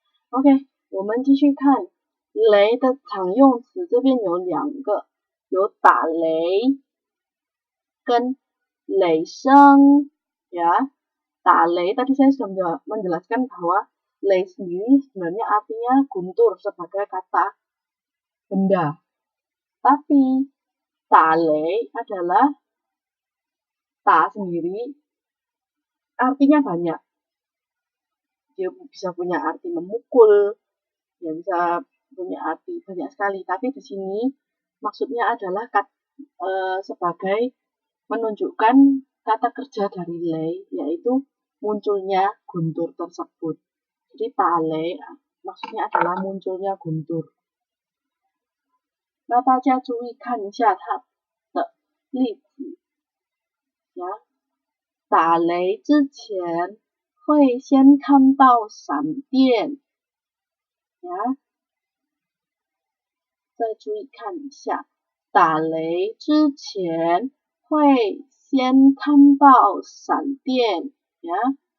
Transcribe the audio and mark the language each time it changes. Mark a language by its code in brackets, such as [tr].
[zh] OK， 我们继续看雷的常用词，这边有2个，有打雷跟雷声ya. [id] 打雷tadi saya sudah menjelaskan bahwa lei sendiri sebenarnya artinya guntur sebagai kata benda. Tapi ta lei adalah ta sendiri artinya banyak. Dia bisa punya arti memukul, dia bisa punya arti banyak sekali. Tapi di sini maksudnya adalah sebagai menunjukkan kata kerja dari lei, yaitu munculnya guntur tersebut. Jadi tale maksudnya adalah munculnya guntur. [zh] 那大家注意看一下它的例子呀。打雷之前会先看到闪电呀。再注意看一下，打雷之前会先看到闪电ya.